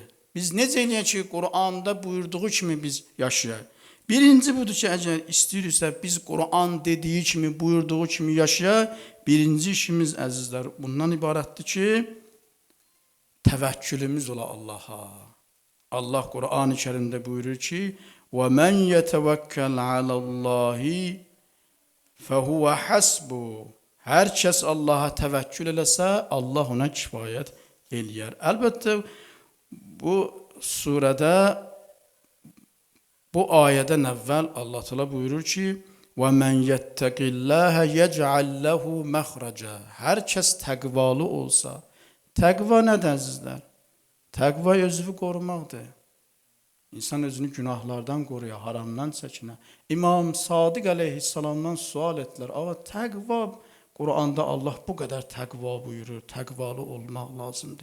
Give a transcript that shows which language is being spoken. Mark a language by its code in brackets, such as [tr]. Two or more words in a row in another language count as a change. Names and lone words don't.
[az] Biz necə eləyək ki, Qur'anda buyurduğu kimi biz yaşayaq. Birinci budur ki, əgər istəyirsə, biz Qur'an dediyi kimi, buyurduğu kimi yaşayaq. Birinci işimiz, əzizlər, bundan ibarətdir ki, təvəkkülümüz ola Allaha. Allah Qur'an-ı Kərimdə buyurur ki, [ar] وَمَنْ يَتَوَكَّلْ عَلَى اللّٰهِ فَهُوَ حَسْبُهُ. [az] Hər kəs Allaha təvəkkül eləsə, Allah ona kifayət eləyər. Əlbəttə, bu surədə, bu ayədən əvvəl Allah Teala buyurur ki, [ar] وَمَنْ يَتَّقِ اللّٰهَ يَجْعَلْ لَهُ مَخْرَجًا. [az] Hər kəs təqvalı olsa, təqva nədir əzizlər? Təqva özünü qorumaqdır. İnsan özünü günahlardan qoruyor, haramdan çəkinər. İmam Sadiq əleyhissalamdan sual etdilər. Ama təqva, Qur'anda Allah bu qədər təqva buyurur, təqvalı olmaq lazımdır.